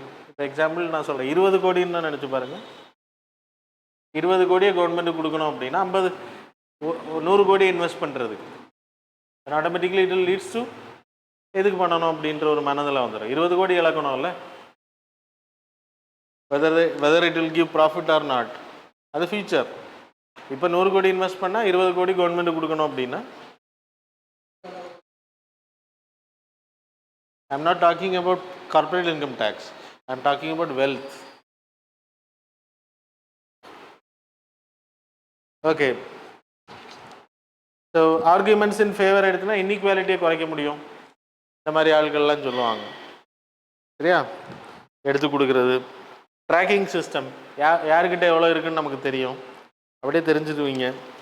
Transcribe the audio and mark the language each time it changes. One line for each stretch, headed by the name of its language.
Tamil: இப்போ எக்ஸாம்பிள் நான் சொல்கிறேன், 20 கோடின்னு தான் நினச்சி பாருங்கள். 20 கோடியை கவர்மெண்ட்டுக்கு கொடுக்கணும் அப்படின்னா 100 கோடியை இன்வெஸ்ட் பண்ணுறதுக்கு ஆட்டோமேட்டிக்லி
English: it leads to
Tamil: எதுக்கு பண்ணணும் அப்படின்ற ஒரு மனதில் வந்துடும். 20 கோடி இழக்கணும்ல,
English: whether it will give profit or not,
Tamil: அது ஃபியூச்சர். இப்போ 100 கோடி இன்வெஸ்ட் பண்ணால் 20 கோடி கவர்மெண்ட்டுக்கு கொடுக்கணும் அப்படின்னா
English: I am not talking about corporate income tax, I am talking about wealth. Okay, so arguments in favor
Tamil: எடுத்துனா இன்இக்வாலிட்டியை குறைக்க முடியும், இந்த மாதிரி ஆட்கள்லாம் சொல்லுவாங்க. சரியா? எடுத்து கொடுக்குறது, ட்ராக்கிங் சிஸ்டம், யாருக்கிட்ட எவ்வளோ இருக்குன்னு நமக்கு தெரியும், அப்படியே தெரிஞ்சுக்குவீங்க.